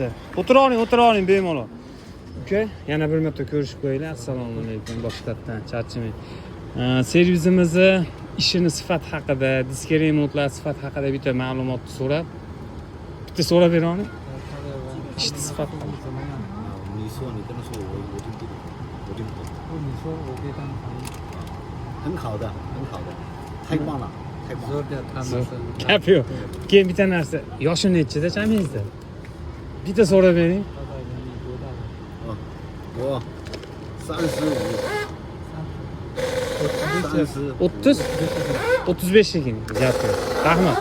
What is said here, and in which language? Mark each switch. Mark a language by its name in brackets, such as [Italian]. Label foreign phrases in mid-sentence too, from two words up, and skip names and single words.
[Uzbek] O'tiravering bemalol. Uka, yana bir marta ko'rishib qo'yinglar. Assalomu alaykum boshqatdan charchamang. Servisimizni ishini sifat haqida, diska remontlar sifat haqida bitta ma'lumot so'rab, bitta so'rab beraman. Ishni sifat [Chinese] 你说你跟他说我听不懂。你说我给他们很好的，很好的，太棒了，太棒了。 [Uzbek] zo'r deb hammasi. Gap yo'q. Keyin bitta narsa, yoshi nechida chamingizda? Bitta so'rab bering. [Chinese] 我35 [Uzbek] 30 35 ekan. Gap yo'q. Rahmat.